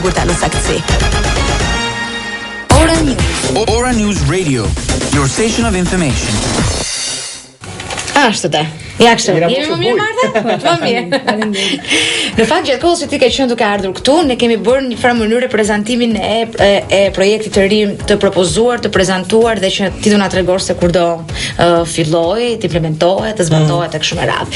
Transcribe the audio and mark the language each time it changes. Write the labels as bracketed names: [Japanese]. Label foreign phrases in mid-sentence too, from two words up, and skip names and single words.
[Albanian] sigurta në saktësi. [English] Ora News Radio, your station of information. [Albanian] Ashtu te. Ja kështu. Jemi më mirë Marta? Më mirë. Në fakt gjatë kohës që ti ke qenë duke ardhur këtu, ne kemi bërë një farë mënyrë prezantimin e projektit të ri të propozuar, të prezantuar dhe që ti do na tregosh se kur do fillojë, të implementohet, të zbatohet e kështu me radhë.